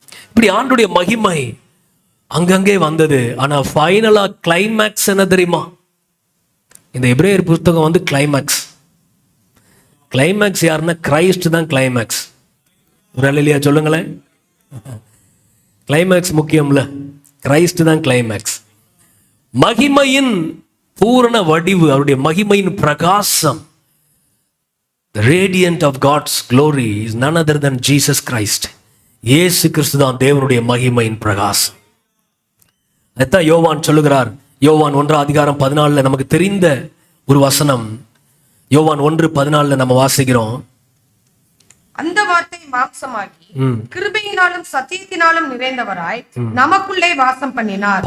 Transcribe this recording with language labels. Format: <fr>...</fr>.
<ta>இப்படி ஆண்டுடைய மகிமை அங்கங்கே வந்தது. ஆனா ஃபைனலா கிளைமேக்ஸ் என்ன தெரியுமா? இந்த எபிரேயர் புத்தகம் வந்து கிளைமேக்ஸ் யாருன்னா கிரைஸ்ட் தான் கிளைமேக்ஸ். ஒரு இல்லையா சொல்லுங்களேன். கிளைமேக்ஸ் முக்கியம்ல, கிரைஸ்ட் தான் கிளைமேக்ஸ். மகிமையின் பூரண வடிவு, அவருடைய மகிமையின் பிரகாசம்,</ta> <en>the radiant of God's glory is none other than Jesus Christ.</en> <ta>இயேசு கிறிஸ்து தான் தேவனுடைய மகிமையின் பிரகாசம். அதான் யோவான் சொல்லுகிறார். யோவான் 1:14 நமக்கு தெரிந்த ஒரு வசனம். யோவான் 1:14 நம்ம வாசிக்கிறோம், அந்த வார்த்தை மாம்சமாகி கிருபையினாலும் சத்தியத்தினாலும் நிறைந்தவராய் நமக்குள்ளே வாசம் பண்ணினார்.</ta>